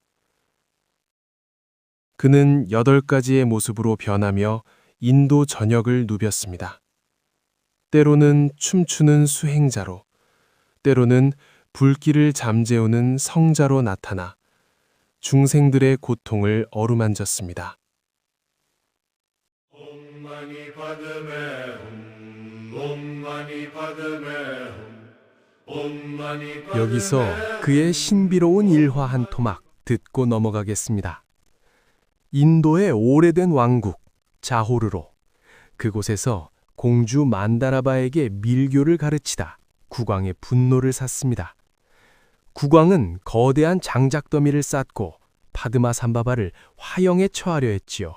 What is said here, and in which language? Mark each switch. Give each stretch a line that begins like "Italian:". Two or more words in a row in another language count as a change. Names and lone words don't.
Korean: 그는 8가지의 모습으로 변하며 인도 전역을 누볐습니다. 때로는 춤추는 수행자로, 때로는 불길을 잠재우는 성자로 나타나 중생들의 고통을 어루만졌습니다.
Sanskrit: Om Mani Padme Hum. Om Mani Padme Hum. Om Mani Padme
Korean: 여기서 그의 신비로운 일화 한 토막 듣고 넘어가겠습니다. 인도의 오래된 왕국 자호르로, 그곳에서 공주 만다라바에게 밀교를 가르치다 국왕의 분노를 샀습니다. 국왕은 거대한 장작더미를 쌓고 파드마 삼바바를 화형에 처하려 했지요.